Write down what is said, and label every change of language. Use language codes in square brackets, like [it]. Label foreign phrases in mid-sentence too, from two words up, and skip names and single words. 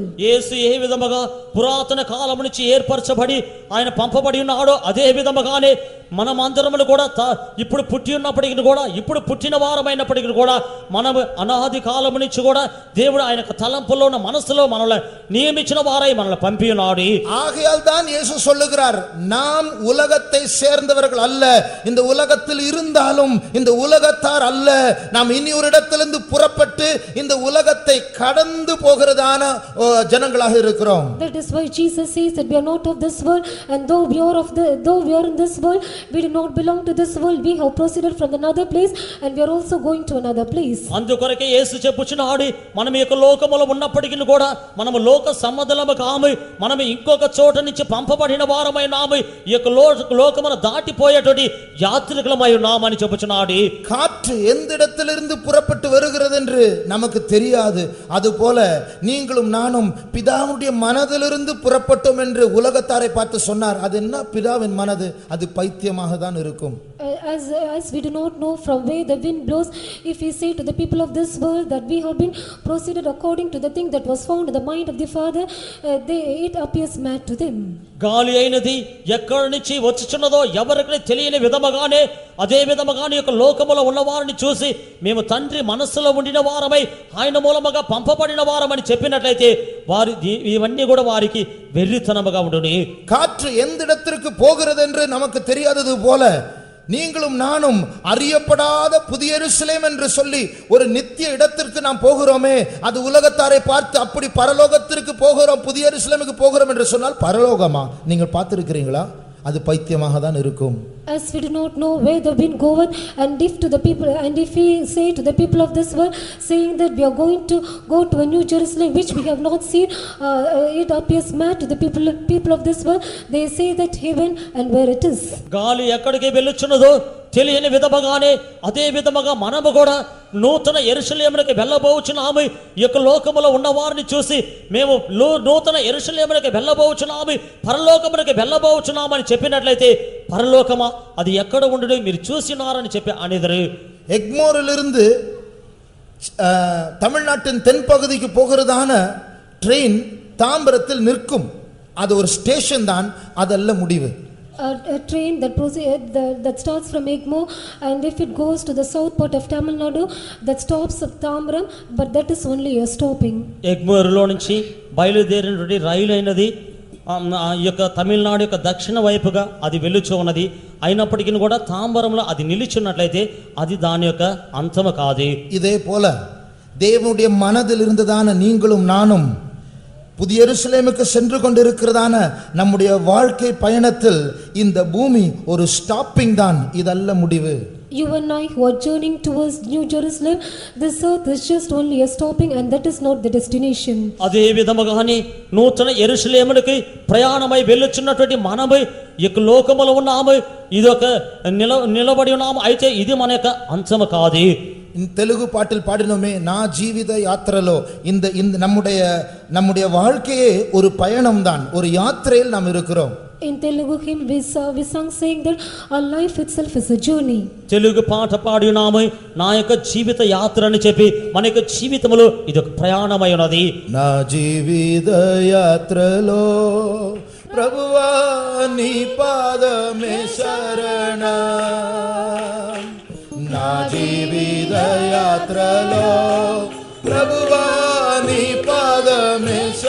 [te] యేసు ఏ విధముగా పురాతన కాలము నుంచి ఏర్పరచబడి ఆయన పంపబడి ఉన్నాడో, అదే విధముగానే మనమందరమును కూడా ఇప్పుడు పుట్టి ఉన్నప్పటికీ కూడా, ఇప్పుడు పుట్టిన వారమైనప్పటికీ కూడా, మనము అనాది కాలము నుంచి కూడా దేవుడు ఆయన తలంపులో ఉన్న మనసులో మనల్ని నియమించిన వారై మనల్ని పంపి ఉన్నాడు. [ta] ஆகையால் தான் இயேசு சொல்லுகிறார், நாம் உலகத்தை சேர்ந்தவர்கள் அல்ல, இந்த உலகத்தில் இருந்தாலும் இந்த உலகத்தார் அல்ல, நாம் இனி ஒரு இடத்திலிருந்து புறப்பட்டு இந்த உலகத்தை கடந்து போகிறதான ஜனங்களாக இருக்கிறோம். [en] That is why Jesus says that we are not of this world, and though we are in this world, we do not belong to this world. We have proceeded from another place, and we are also going to another place. [te] అందుకొరకే యేసు చెప్పుచున్నాడు, మనం ఈ యొక్క లోకములో ఉన్నప్పటికీ కూడా మనము లోక సంబంధులము కాము, మనం ఇంకొక చోట నుంచి పంపబడిన వారమై నాము, ఈ యొక్క లోకమును దాటిపోయేటువంటి యాత్రికులమై ఉన్నామని చెప్పుచున్నాడు. [ta] காற்று எந்த இடத்திலிருந்து புறப்பட்டு வருகிறது என்று நமக்கு தெரியாது, அதுபோல நீங்களும் நானும் பிதாவுடைய மனதிலிருந்து புறப்பட்டோம் என்று உலகத்தாரை பார்த்து சொன்னார். அது என்ன பிதாவின் மனது? அது பைத்தியமாக தான் இருக்கும். [en] As we do not know from where the wind blows, if we say to the people of this world that we have been proceeded according to the thing that was found in the mind of the Father, it appears mad to them. [te] గాలి అయినది ఎక్కడి నుంచి వచ్చుచున్నదో ఎవరికి తెలియని విధముగానే, అదే విధముగానే యొక్క లోకములో ఉన్న వారిని చూసి మేము తండ్రి మనస్సులో ఉండిన వారమై ఆయన మూలముగా పంపబడిన వారమని చెప్పినట్లయితే వారి ఇవన్నీ కూడా వారికి వెర్రితనముగా ఉండును. [ta] காற்று எந்த இடத்திற்கு போகிறது என்று நமக்கு தெரியாதது போல, நீங்களும் நானும் அறியப்படாத புதிய எருசலேம் என்று சொல்லி ஒரு நித்திய இடத்திற்கு நாம் போகிறோமே, அது உலகத்தாரை பார்த்து அப்படி பரலோகத்திற்கு போகிறோம், புதிய எருசலேமுக்கு போகிறோம் என்று சொன்னால் பரலோகமா நீங்கள் பார்த்திருக்கிறீங்களா? அது பைத்தியமாக தான் இருக்கும். [en] As we do not know where the wind goeth, and if we say to the people of this world, saying that we are going to go to a new Jerusalem which we have not seen, it appears mad to the people of this world. They say that heaven and where it is. [te] గాలి ఎక్కడికి వెళ్ళుచున్నదో తెలియని విధముగానే, అదే విధముగా మనము కూడా నూతన యెరూషలేమునకు వెళ్ళబోచున్నాము. ఈ యొక్క లోకములో ఉన్న వారిని చూసి మేము నూతన యెరూషలేమునకు వెళ్ళబోచున్నాము, పరలోకమునకు వెళ్ళబోచున్నాము అని చెప్పినట్లయితే, పరలోకమా అది ఎక్కడ ఉండును మీరు చూసినారని చెప్పి అనేదరు. [ta] எக்மோரிலிருந்து தமிழ்நாட்டின் தென்பகுதிக்கு போகிறதான ட்ரெயின் தாம்பரத்தில் நிற்கும். அது ஒரு ஸ்டேஷன் தான், அதல்ல முடிவு. [en] A train that starts from Egmore, and if it goes to the south part of Tamil Nadu, that stops at Tambaram, but that is only a stopping. [te] ఎగ్మోరులో నుంచి బయలుదేరినటువంటి రైలు అయినది ఈ యొక్క తమిళనాడు యొక్క దక్షిణ వైపుగా అది వెళ్ళుచు ఉన్నది. అయినప్పటికీ కూడా తాంబరంలో అది నిలిచున్నట్లయితే అది దాని యొక్క అంతము కాదు. [ta] இதே போல தேவனுடைய மனதில் இருந்ததான நீங்களும் நானும் புதிய எருசலேமுக்கு சென்று கொண்டிருக்கிறதான நம்முடைய வாழ்க்கை பயணத்தில் இந்த பூமி ஒரு ஸ்டாப்பிங் தான், இதல்ல முடிவு. [en] You and I who are journeying towards New Jerusalem, this earth is just only a stopping and that is not the destination. [te] అదే విధముగానే నూతన యెరూషలేమునికి ప్రయాణమై వెళ్ళుచున్నటువంటి మనము ఈ లోకములో ఉన్నాము, ఇదొక నిలబడి ఉన్నాము. అయితే ఇది మన యొక్క అంతము కాదు. [ta] தெலுங்கு பாட்டில் பாடினோமே, [te] నా జీవిత యాత్రలో, [ta] இந்த நம்முடைய வாழ்க்கையே ஒரு பயணம் தான், ஒரு யாத்திரையில் நாம் இருக்கிறோம். [en] In Telugu hymn we sung saying that our life itself is a journey. [te] తెలుగు పాట పాడి ఉన్నాము, నా యొక్క జీవిత యాత్ర అని చెప్పి మన యొక్క జీవితంలో ఇది ఒక ప్రయాణమై ఉన్నది. నా జీవిత యాత్రలో ప్రభువా నీ పాదమే శరణం, నా జీవిత యాత్రలో ప్రభువా నీ పాదమే